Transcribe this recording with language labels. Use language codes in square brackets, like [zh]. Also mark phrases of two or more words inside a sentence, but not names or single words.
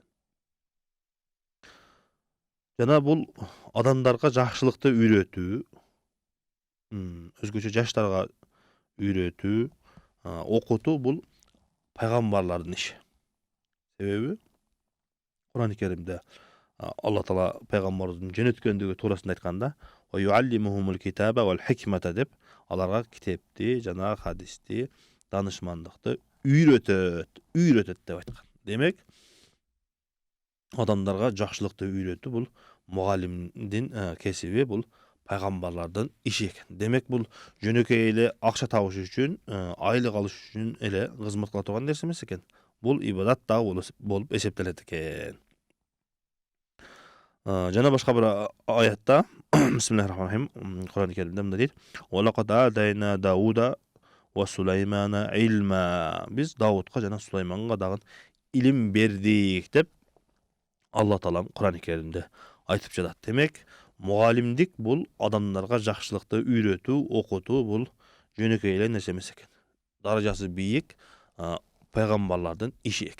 [ky] Жана бул адамдарга жакшылыкты үйрөтүү, өзгөчө жаштарга үйрөтүү, окутуу бул пайгамбарлардын иши. Себеби Кур'ан-ы Керимде Алла Таала пайгамбардын жөнөткөндүгү туурасында айтканда, [ar] "ويعلمهم الكتاب والحكمة" [ky] деп аларга китепти жана хадисти, данышмандыкты үйрөтөт деп айткан. Демек, адамдарга жакшылыкты үйрөтүү бул мугаллимдин кесиби, бул пайгамбарлардын иши экен. Демек, бул жөнөкөй эле акча табыш үчүн, айлык алыш үчүн эле кызмат кыла турган нерсе эмес экен. Бул ибадат дагы болуп эсептелет экен. Жана башка бир аятта [ar] بسم الله الرحمن الرحيم, [ky] Кур'ан-ы Керимде мындай дейт: [ar] "ولقد آتينا داود وسليمان علما". [ky] Биз Даудка жана Сулайманга дагы илим бердик деп Алла Таалам Кур'ан-ы Керимде айтып жатат. Демек, мугаллимдик бул адамдарга жакшылыкты үйрөтүү, окутуу бул жөнөкөй эле нерсе эмес экен. Даражасы бийик пайгамбарлардын иши экен.